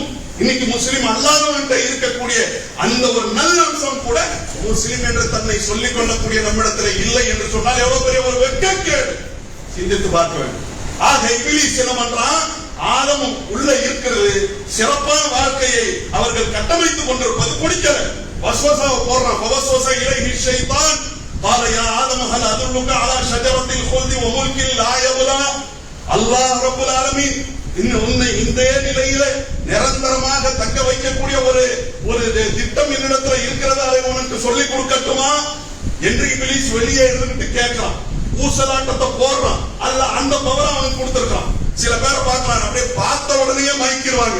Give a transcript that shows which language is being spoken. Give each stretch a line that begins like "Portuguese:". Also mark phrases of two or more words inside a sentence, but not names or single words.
Tamil: இன்னைக்கு முஸ்லிம் அல்லாதவன் இருக்கக்கூடிய அந்த ஒரு நல்ல அம்சம் கூட முஸ்லிம் என்று தன்னை சொல்லிக் கொள்ளக்கூடிய நம்மிடத்தில் இல்லை என்று சொன்னால் எவ்வளவு பெரிய ஒரு வெட்கக்கேடு. சிந்தித்து பார்க்க வேண்டும். ஆக இபிலீஸ் என்ன பண்றான்? ஆதமும் உள்ள இருக்கிறது, சிறப்பான வாழ்க்கையை அவர்கள் கட்டமைத்துக் கொண்டிருப்பது பிடிக்கல. வஸ்வசாவை போடுறான்.
Arabic: وسوس إليه الشيطان قال يا آدم هل أدلك على شجرة الخلد وملك لا يبلى. الله رب العالمين
Tamil: உன்னை இந்த நிலையில நிரந்தரமாக தக்க வைக்கக்கூடிய ஒரு திட்டம் என்னிடத்துல இருக்கிறதா, அதை உனக்கு சொல்லிக் கொடுக்கட்டுமா என்று இபிலீஸ் வெளியே இருந்துட்டு கேட்கிறான். ஊசலாட்டத்தை போடுறான். அல்ல அந்த பவர் அவனுக்கு கொடுத்திருக்கான். சில பேரை பார்க்கலாம், அப்படியே பார்த்த உடனே மயக்கிடுவாங்க.